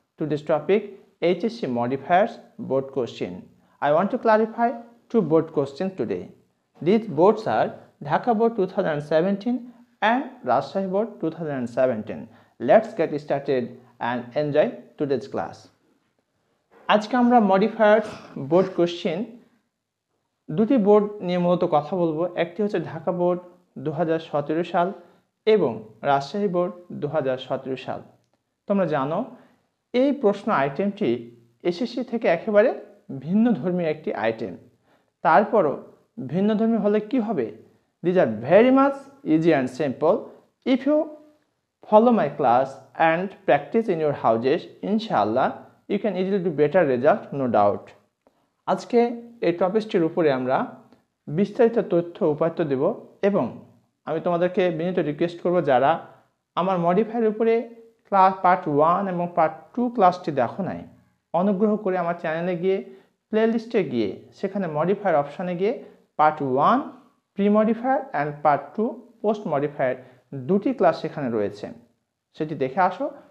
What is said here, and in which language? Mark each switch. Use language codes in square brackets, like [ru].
[en] Today's topic HSC Modifiers Board question. I want to clarify two board questions today. These boards are Dhaka Board 2017 and Rajshahi Board 2017. Let's get started and enjoy today's class. [bn] আজকে আমরা modifiers board question দুটি board নিয়ে মূলত কথা বলবো। একটি হচ্ছে Dhaka board 2017 সাল এবং রাজশাহী বোর্ড 2017 সাল। তোমরা জানো এই প্রশ্ন আইটেমটি এসএসসি থেকে একেবারে ভিন্নধর্মী একটি আইটেম। তারপরও ভিন্নধর্মী হলে কি হবে? [en] These are very much easy and simple. If you follow my class and practice in your houses, inshallah you can easily do better result, no doubt. [bn] আজকে এই টপিকটির উপরে আমরা বিস্তারিত তথ্য উপাত্ত দেব এবং আমি তোমাদেরকে বিনীত রিকোয়েস্ট করব যারা আমার মডিফায়ার উপরে ক্লাস পার্ট 1 এবং পার্ট 2 ক্লাসটি দেখো নাই, অনুগ্রহ করে আমার চ্যানেলে গিয়ে প্লেলিস্টে গিয়ে সেখানে মডিফায়ার অপশানে গিয়ে part 1 pre-modifier and part 2 post-modifier দুটি ক্লাস সেখানে রয়েছে, সেটি দেখে আসো।